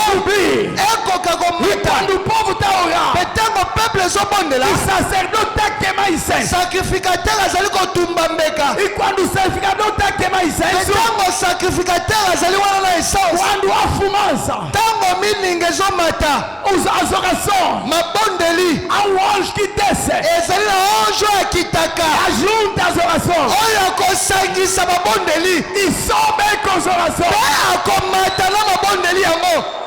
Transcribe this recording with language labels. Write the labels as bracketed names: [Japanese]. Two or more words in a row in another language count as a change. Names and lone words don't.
[Portuguese] subir. [Lingala] ekoka [Portuguese] E [Lingala] komata. [Portuguese] quando o povo está orando, [Lingala] Mpe ntango peuple ezobondela, [Portuguese] o sacerdote está queimando incenso. [Lingala] sacrificateur azali kotumba mbeka. [Portuguese] E quando o sacrificador está queimando [Lingala] Mpe [Portuguese] incenso, [Lingala] ntango sacrificateur azali wana na essence, [Portuguese] quando há fumaça, [Lingala] ntango milinga ezomata, [Portuguese] as orações, [Lingala] mabondeli [Portuguese] há anjo que desce, [Lingala] ezali na ange oyo akitaka [Portuguese] ajunta as orações [Lingala] oyo akosangisa mabondeli [Portuguese] e sobe com as orações. [Lingala] mpe akomata na mabondeli yango.